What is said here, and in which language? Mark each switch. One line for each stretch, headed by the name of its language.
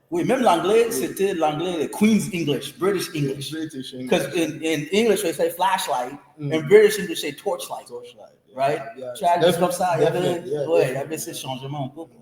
French: Oui, même l'anglais, c'était l'anglais,
English: Queen's English, British English. British English. Because in English, they say flashlight, and British English, say torchlight. Torchlight, yeah. Right? Yeah.
French: Comme ça, il y avait ces changements.